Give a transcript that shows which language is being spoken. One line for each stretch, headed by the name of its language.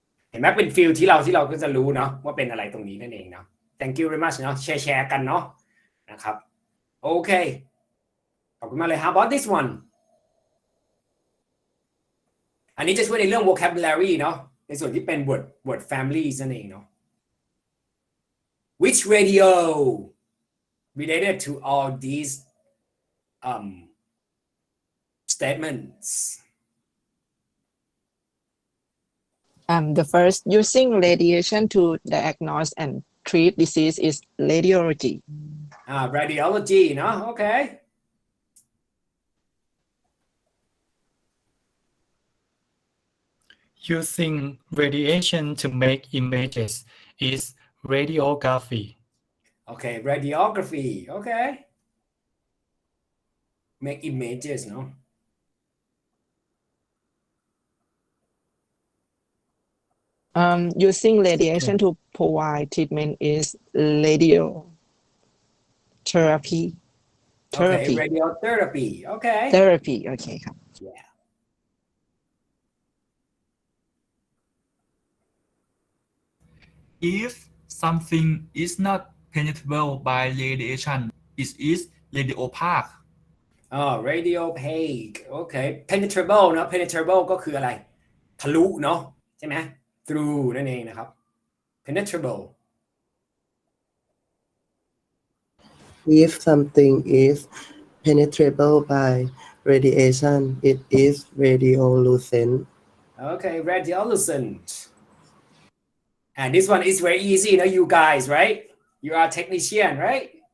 Thai: เห็นไหมเป็นฟิลที่เราก็จะรู้เนาะว่าเป็นอะไรตรงนี้นั่นเองเนาะ
English: thank you very much
Thai: เนาะแชร์กันเนาะนะครับโอเคขอบคุณมากเลย
English: how about this one
Thai: อันนี้จะช่วยในเรื่อง vocabulary เนาะในส่วนที่เป็น word families นั่นเองเนาะ
English: which radio related to all these statements the first using radiation to diagnose and treat disease is radiology radiology เนาะ okay Using radiation to make images is radiography. Okay, radiography. Okay. Make images, no? Using radiation to provide treatment is radiotherapy. Okay, radiotherapy. Okay.
Thai: Therapy โอเคครับ
English: Yeah. If something is not penetrable by radiation, it is radiopaque. Oh, radiopaque. Okay.
Thai: Penetrable เนอะ penetrable ก็คืออะไรทะลุเนาะใช่ไหม through นั่นเองนะครับ penetrable
English: If something is penetrable by radiation, it is radiolucent. Okay, radiolucent. And this one is very easy, you know, you guys, right? You are technician, right?